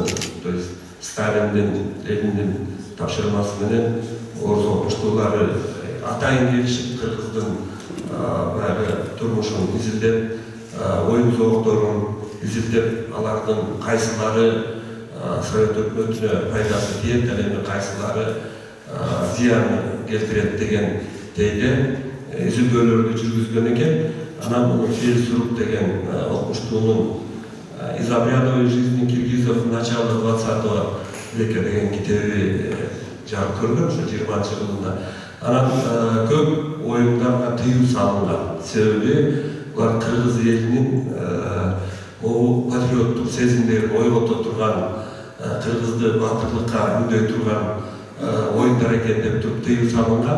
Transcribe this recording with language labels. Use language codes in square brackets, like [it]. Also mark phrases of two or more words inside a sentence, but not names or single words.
[ru] то есть [ky] Сталиндин, Лениндин тапшырмасы менен орус окуштуулары атайын келишип Кыргыздын баягы турмушун изилдеп, оюн зоокторун изилдеп, алардын кайсылары Совет өкмөтүнө пайдасы тиет, ал эми кайсылары зыяны келтирет деген дейде изилдөөлөрдү жүргүзгөн экен. Анан муну Фельдсрук деген окуштуунун [ru] «Из обрядовой жизни киргизов в начале 20 века» [ky] деген китеби жарык көргөн, ошо 20-cı жылында. Анан көп оюндарга тыюу салынган. Себеби булар кыргыз элинин патриоттук сезимдерин ойгото турган, кыргызды батырлыкка үндөй турган оюндар экен деп туруп тыюу салынган.